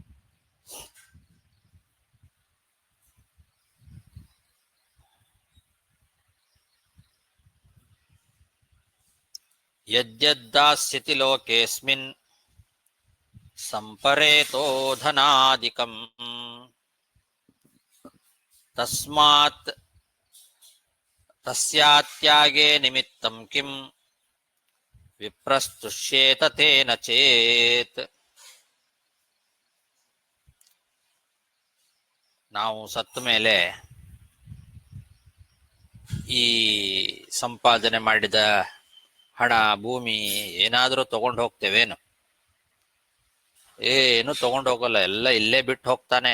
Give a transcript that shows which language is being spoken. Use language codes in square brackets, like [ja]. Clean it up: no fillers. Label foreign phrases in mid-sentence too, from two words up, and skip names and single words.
[sa] ಯದ್ಯದ್ದಾಸ್ಯತಿ ಲೋಕೇಸ್ಮಿನ್ ಸಂಪರೇತೋ ಧನಾದಿಕಂ ತಸ್ಮಾತ್ ತಸ್ಯಾತ್ಯಾಗೇ ನಿಮಿತ್ತಂ ಕಿಂ ವಿಪ್ರಸ್ತುಷ್ಯೇತ ತೇನ ಚೇತ್. [kn] ನಾವು ಸತ್ತ ಮೇಲೆ ಈ ಸಂಪಾದನೆ ಮಾಡಿದ ಹಣ, ಭೂಮಿ ಏನಾದರೂ ತಗೊಂಡು ಹೋಗ್ತೇವೇನು? ಏನು ತಗೊಂಡು ಹೋಗಲ್ಲ, ಎಲ್ಲ ಇಲ್ಲೇ ಬಿಟ್ಟು ಹೋಗ್ತಾನೆ.